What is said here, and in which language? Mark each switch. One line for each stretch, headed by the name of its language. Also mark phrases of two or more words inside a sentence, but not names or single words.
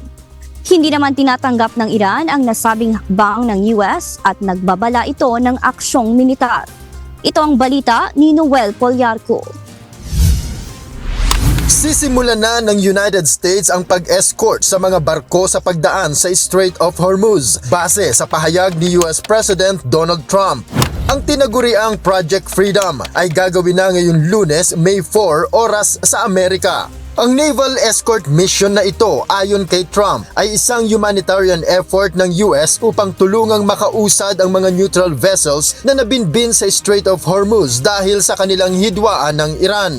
Filipino: Hindi naman tinatanggap ng Iran ang nasabing hakbang ng US at nagbabala ito ng aksyong militar. Ito ang balita ni Noel Polyarco. Sisimulan na ng United States ang pag-escort sa mga barko sa pagdaan sa Strait of Hormuz base sa pahayag ni US President Donald Trump. Ang tinaguriang Project Freedom ay gagawin na ngayong Lunes, May 4, oras sa Amerika. Ang
English: naval escort mission
Filipino: na ito ayon kay Trump ay isang
English: humanitarian effort
Filipino: ng US upang tulungang makausad ang mga
English: neutral vessels
Filipino: na nabinbin sa Strait of Hormuz dahil sa kanilang hidwaan ng Iran.